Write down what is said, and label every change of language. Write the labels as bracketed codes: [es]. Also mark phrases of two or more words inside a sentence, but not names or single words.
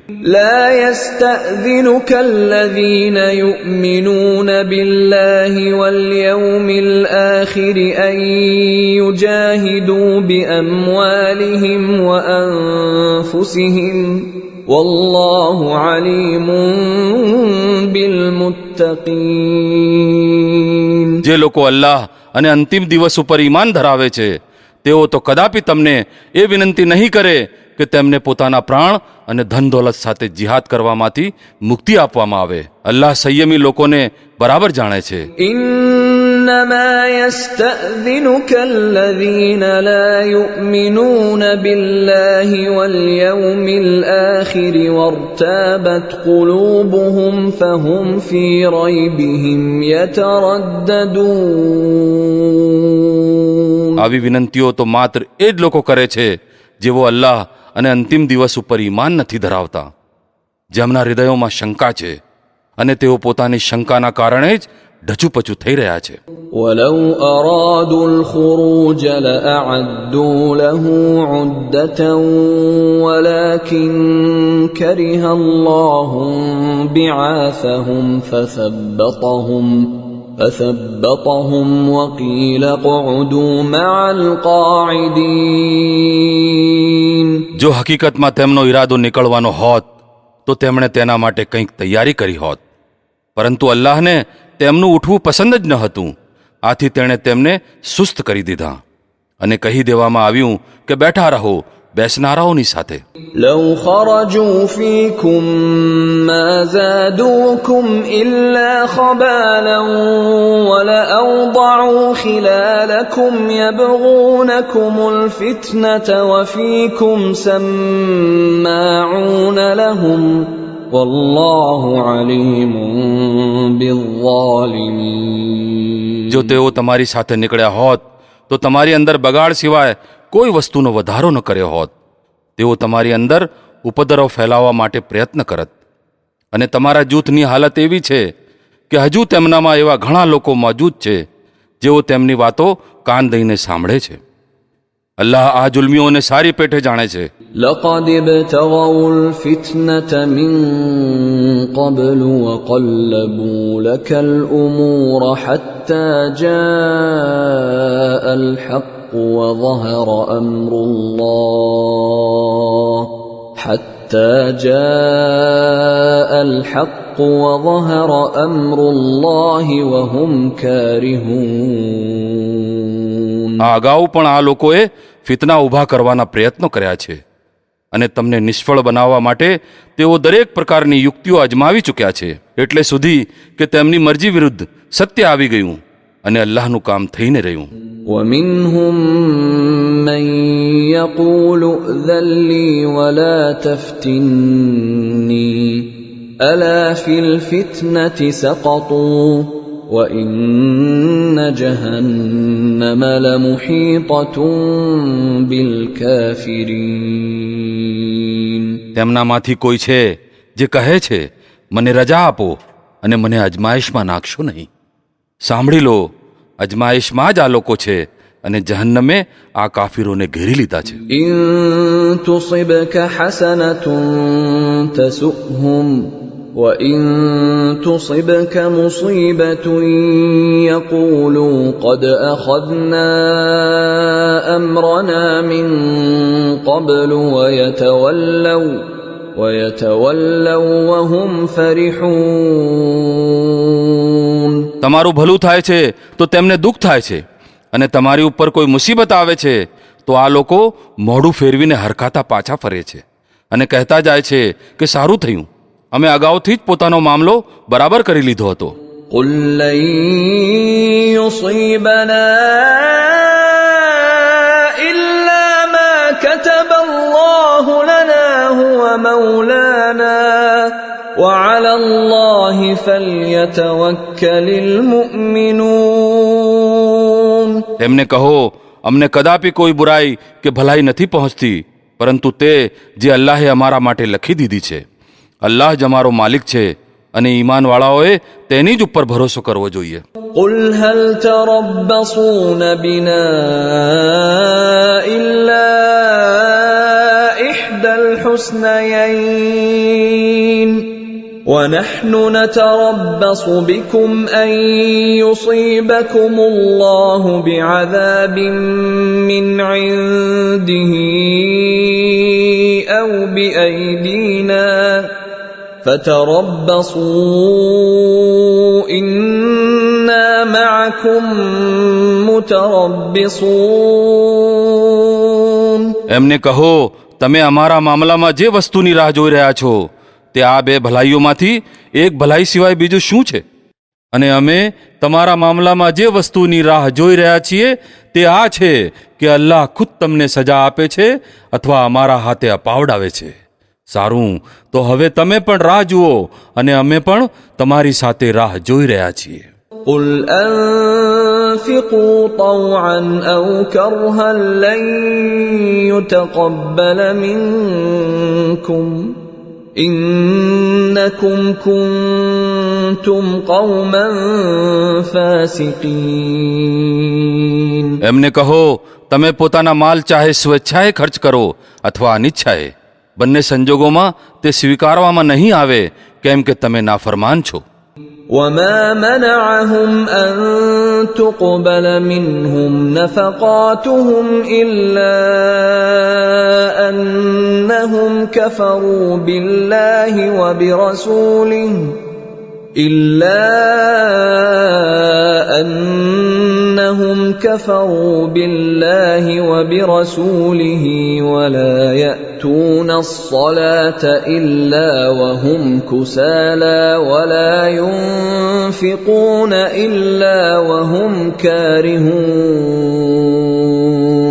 [ar] لا يستأذنك الذين يؤمنون بالله واليوم الآخر أن يجاهدوا بأموالهم وأنفسهم والله عليم بالمتقين. [gu] જે લોકો અલ્લાહ અને અંતિમ દિવસ ઉપર ઈમાન ધરાવે છે તેઓ તો કદાપી તમને એ વિનંતી નહીં કરે કે તેમને પોતાના પ્રાણ અને ધન દોલત સાથે જિહાદ કરવામાંથી મુક્તિ આપવામાં આવે. અલ્લાહ સંયમી લોકોને બરાબર જાણે છે. [ar] إن إنما يستأذنك الذين لا يؤمنون بالله واليوم الآخر وارتابت قلوبهم فهم في ريبهم يترددون. [gu] આવી વિનંતીઓ તો માત્ર એ જ લોકો કરે છે જેઓ અલ્લાહ અને અંતિમ દિવસ ઉપર ઈમાન નથી ધરાવતા, જેમના હૃદયોમાં શંકા છે અને તેઓ પોતાની શંકાના કારણે જ ઢચુપચુ થઈ રહ્યા છે. [ar] ولو أرادوا الخروج لأعدوا له عدة ولكن كره الله بعاثهم فثبطهم وقيل اقعدوا مع القاعدين. [gu] જો હકીકતમાં તેમનો ઈરાદો નીકળવાનો હોત તો તેમણે તેના માટે કંઈક તૈયારી કરી હોત, પરંતુ અલ્લાહને તેમનું ઉઠવું પસંદ જ ન હતું, આથી તેણે તેમને સુસ્ત કરી દીધા અને કહી દેવામાં આવ્યું કે બેઠા રહો બેસનારાઓની સાથે. [ar] لو خرجوا فيكم ما زادوكم إلا خبالا ولأوضعوا خلالكم يبغونكم الفتنة وفيكم سماعون لهم والله عليم بالظالمين. [gu] જો તેઓ તમારી સાથે નીકળ્યા હોત તો તમારી અંદર બગાડ સિવાય કોઈ વસ્તુનો વધારો ન કર્યો હોત. તેઓ તમારી અંદર ઉપદ્રવ ફેલાવવા માટે પ્રયત્ન કરત અને તમારા જૂથની હાલત એવી છે કે હજુ તેમનામાં એવા ઘણા લોકો મોજૂદ છે જેઓ તેમની વાતો કાન દઈને સાંભળે છે. અલ્લાહ આ જુલ્મીઓને સારી પેઠે જાણે છે. [ar] لقد ابتغوا الفتنة من قبل وقلبوا لك الأمور حتى جاء الحق وظهر أمر الله وهم كارهون. [gu] આ અગાઉ પણ આ લોકોએ ફિતના ઊભા કરવાના પ્રયત્નો કર્યા છે અને તમને નિષ્ફળ બનાવવા માટે તેઓ દરેક પ્રકારની યુક્તિઓ અજમાવી ચૂક્યા છે, એટલે સુધી કે તેમની મરજી વિરુદ્ધ સત્ય આવી ગયું અને અલ્લાહનું કામ થઈને રહ્યું. [ar] ومنهم من يقول ائذن لي ولا تفتني ألا في الفتنة سقطوا وإن جهنم لمحيطة بالكافرين. [gu] તેમનામાંથી કોઈ છે જે કહે છે મને રજા આપો અને મને અજમાઈશમાં નાખશો નહીં. સાંભળી લો, અજમાઈશમાં જ આ લોકો છે અને જહન્નમે આ કાફીરોને ઘેરી લીધા છે. [ar] إن تصبك حسنة تسؤهم وإن تصبك مصيبة يقولوا قد أخذنا أمرنا من قبل ويتولوا وهم فرحون. [gu] તમારું ભલું થાય છે તો તેમને દુઃખ થાય છે અને તમારી ઉપર કોઈ મુસીબત આવે છે તો આ લોકો મોઢું ફેરવીને હરખાતા પાછા ફરે છે અને કહેતા જાય છે કે સારું થયું, અમે અગાઉથી જ પોતાનો મામલો બરાબર કરી લીધો હતો. [ar] قل لن يصيبنا إلا ما كتب الله لنا هو مولانا وعلى الله فليتوكل المؤمنون. [gu] તેમને કહો અમને કદાપી કોઈ બુરાઈ કે ભલાઈ નથી પહોંચતી, પરંતુ તે જે અલ્લાહે અમારા માટે લખી દીધી છે. અલ્લાહ જ અમારો માલિક છે અને ઈમાનવાળાઓએ તેની જ ઉપર ભરોસો કરવો જોઈએ. [ar] قل هل تربصون بنا إلا إحدى الحسنيين ونحن نتربص بكم أن يصيبكم الله بعذاب من عنده أو بأيدينا فتربصوا إنا معكم متربصون. [gu] એમને કહો તમે અમારા મામલામાં જે વસ્તુની રાહ જોઈ રહ્યા છો તે આ બે ભલાઈઓમાંથી એક ભલાઈ સિવાય બીજું શું છે? અને અમે તમારા મામલામાં જે વસ્તુની રાહ જોઈ રહ્યા છીએ તે આ છે કે અલ્લાહ ખુદ તમને સજા આપે છે અથવા અમારા હાથે અપાવડાવે છે. સારું, તો હવે તમે પણ રાહ જુઓ અને અમે પણ તમારી સાથે રાહ જોઈ રહ્યા છીએ. [ar] قل أنفقوا طوعا أو كرها لن يتقبل منكم إنكم كنتم قوما فاسقين. [gu] એમને કહો, તમે પોતાના માલ ચાહે સ્વેચ્છાએ ખર્ચ કરો અથવા અનિચ્છાએ, બંને સંજોગોમાં તે સ્વીકારવામાં નહીં આવે, કેમ કે તમે નાફરમાન છો. [ar] وما منعهم أن تقبل منهم نفقاتهم إلا أنهم كفروا بالله وبرسوله ولا يأتون الصلاة إلا وهم كسالى ولا ينفقون إلا وهم كارهون.